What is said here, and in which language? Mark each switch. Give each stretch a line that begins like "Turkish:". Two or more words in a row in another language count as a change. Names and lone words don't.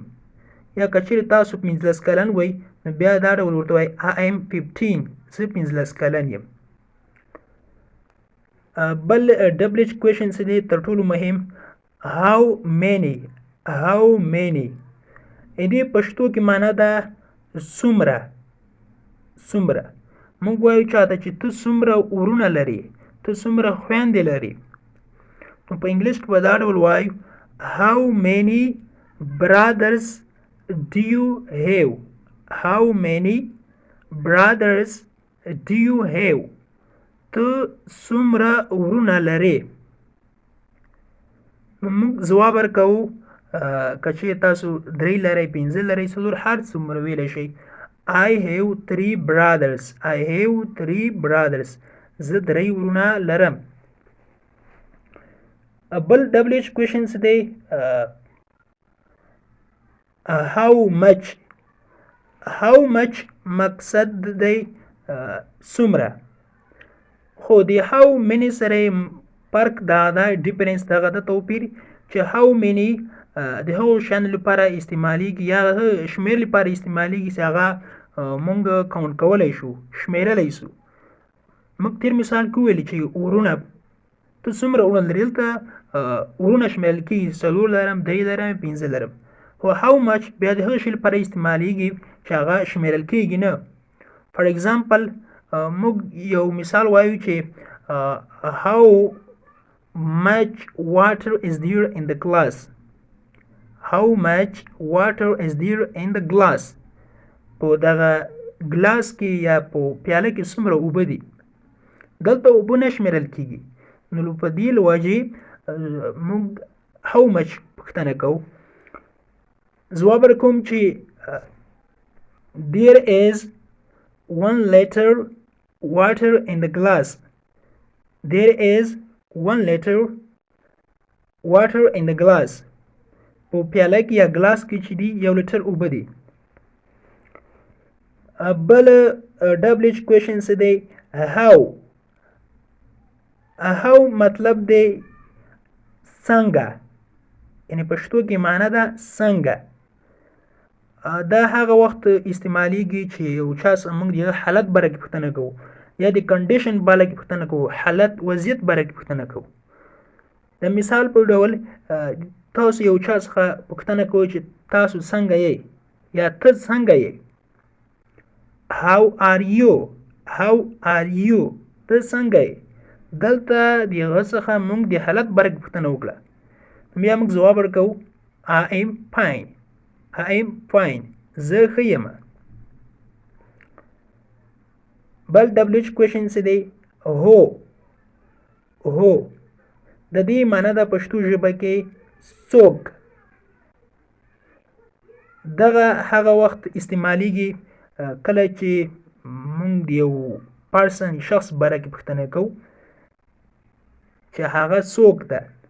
Pashto: یا که چیرې تاسو 15 کلن وئ نو بیا دا ډول ورته وایي
English: I am 15.
Pashto: زه 15 کلن یم. بل WH question څه دی تر ټولو مهم
English: how many.
Pashto: دې پښتو کې معنا ده څومره. موږ وایو چاته چې ته څومره ورونه لري، ته څومره خویندې لري. نو په انګلیش کې به دا ډول وایو
English: how many brothers do you have؟
Pashto: ته څومره ورونه لرې. نو موږ ځواب ورکوو که چیرې تاسو 3 لرئ، 5 لرئ، 4 هر څومره ویلی شئ.
English: I have 3 brothers.
Pashto: زه 3 ورونه لرم. بل WH questions دی
English: how much
Pashto: مقصد دی څومره. خو د
English: how many
Pashto: سره فرق دا ډیفرنس دغه د توپیر چې
English: how many
Pashto: د هغو شیانو لپاره استعمالیږي یا شمېر لپاره استعمالیږي چې هغه مونږ کاونټ کولی شو، شمېرلی شو. موږ تېر مثال کې وویلي چې ورونه، ته څومره ورونه لرې. دلته ورونه شمېرل کېږي 4 لرم، 3 لرم، 5 لرم. خو
English: how much
Pashto: بیا د هغه شي لپاره استعمالیږي چې هغه شمېرل کېږي نه.
English: For example
Pashto: موږ یو مثال وایو چې
English: how much water is there in the glass. How much water is there in the glass.
Pashto: په دغه ګلاس کې یا په پیاله کې څومره اوبه دي. دلته اوبه نه شمیرل کیږي نو په دې لوجې موږ
English: how much
Pashto: پوښتنه کوو. ځواب ورکوم چې
English: there is 1 liter water in the glass. There is 1 liter water in the glass.
Pashto: په پیاله کې یا ګلاس کې چې دي 1 لیټر اوبه دي. بل ډبل ایچ کوېشن څه دی؟ how مطلب دی څنګه، یعنی پښتو کې معنی ده څنګه. دا هغه وخت استعمالیږي چې یو چا موږ د حالت باره کې پوښتنه کوو یا د کنډیشن باره کې پوښتنه کوو، حالت وضعیت باره کې پوښتنه کوو. د مثال په ډول تاسو یو چا څخه پوښتنه کوئ چې تاسو څنګه یې یا ته څنګه یې.
English: how are you
Pashto: ته څنګه یې. دلته د هغه څخه موږ د حالت باره کې پوښتنه وکړه، بیا موږ ځواب ورکوو
English: I am fine.
Pashto: زه ښه یم. بل ډبل ایچ کوېشن څه دی؟ هو د دې معنی د پښتو ژبه کې څوک. دغه هغه وخت استعمالیږي کله چې موږ د یو پرسن شخص باره کې پوښتنه کوو چې هغه څوک ده.